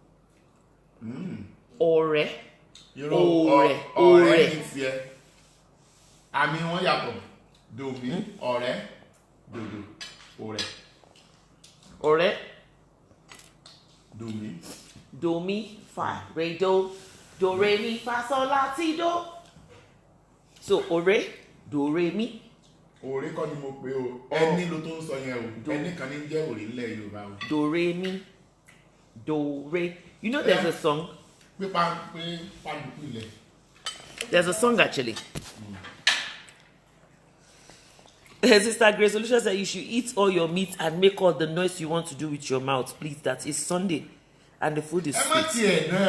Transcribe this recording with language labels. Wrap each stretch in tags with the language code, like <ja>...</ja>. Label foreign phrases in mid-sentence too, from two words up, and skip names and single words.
<en>Ore. Ore. I mean, what you do me, ore, do, ore. Ore. Do me, fa, re, do re, mi, fa, sol, la, ti, do. So, ore, do, re, mi.</en> <yo>Ore kọ́ ni mo pè o. Ẹni ló tó ń sọ yẹn o. Ẹni kan ní jẹ́ ore nílẹ̀ Yorùbá o.</yo> <en>Do, re, mi. Do, re. You know there's a song? There's a song actually. Sister Grace Solution said you should eat all your meat and make all the noise you want to do with your mouth, please. That is Sunday and the food is sweet.</en>